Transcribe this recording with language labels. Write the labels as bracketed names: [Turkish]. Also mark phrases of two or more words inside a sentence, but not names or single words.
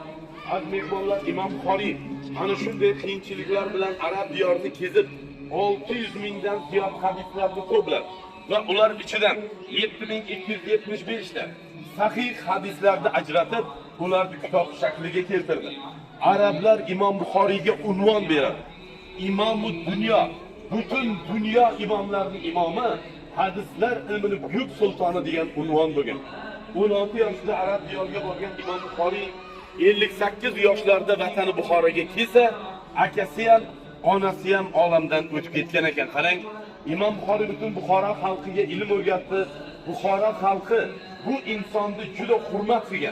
[Uzbek] Az mehmonlar Imom Buxoriy ana shunday qiyinchiliklar bilan arab diyorini kezib 600 mingdan ziyod hadislarni to'plab va ular ichidan 7275 ta sahih hadislarni ajratib, ularni kitob shakliga keltirdi. Arablar Imom Buxoriyga unvon beradi. [Turkish] İmam-ı Dünya, bütün dünya imamlarının imamı, hadisler ilmini büyük sultanı [Uzbek] degan unvon bo'lgan. 16 yoshda Arab diyoriga borgan Imom Buxoriy 58 yoshlarda vatani Buxoroga kelsa, akasi ham, onasi ham olamdan o'tib ketgan ekan. Qarang, Imom Buxoriy butun Buxoro xalqiga ilm o'rgatdi. Buxoro xalqi bu insonni juda hurmat qilgan.